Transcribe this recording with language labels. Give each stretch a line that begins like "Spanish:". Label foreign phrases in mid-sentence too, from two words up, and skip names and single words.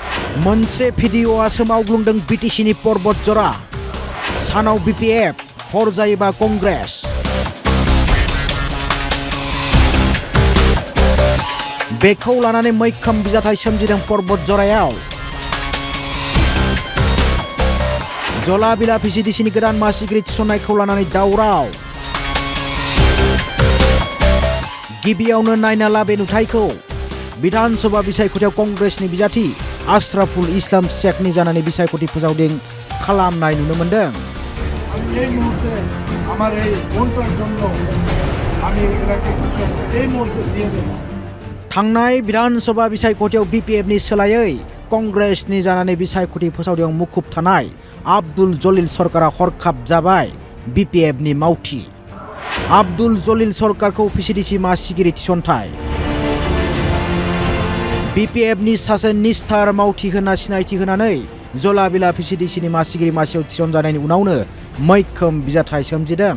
Bodo: मोनसे भिडिअ'आ सोमावग्लुंदों बिटिसिनि पर्बतजरा सानाव BPF हर जायोबा कंग्रेस बेखौ लानानै मैखोम बिजाथाय सोमजिदों पर्बतजरायाव जला-बिला VCDCनि गोदान मासिगिरि थिसननायखौ लानानै दावराव गिबियावनो नायना ला बे नुथायखौ विधानसभा बिसायख'थियाव कंग्रेसनि बिजाथि आशराफुल इस्लाम शेखनि जानानै बिसायख'थि फोसावदिं खालामनाय नुनो मोनदों।
Bangla: এই মুহূর্তে আমার এই ভোটটার জন্য আমি এটাকে কিছু এই মুহূর্তে দিয়ে দেব।
Bodo: थांनाय विधानसभा बिसायख'थियाव BPFनि सोलायै कंग्रेसनि जानानै बिसायख'थि फोसावदिं मुखुब थानाय आब्दुल जलिल सरकारा हरखाब जाबाय BPFनि मावथि। आब्दुल जलिल सरकारखौ VCDC मासिगिरि थिसनथाय BPFनि सासे निस्थार मावथि होना सिनायथि होनानै जला-बिला VCDCनि मासिगिरि मासियाव थिसनजानायनि उनावनो मैखोम बिजाथाय सोमजिदों।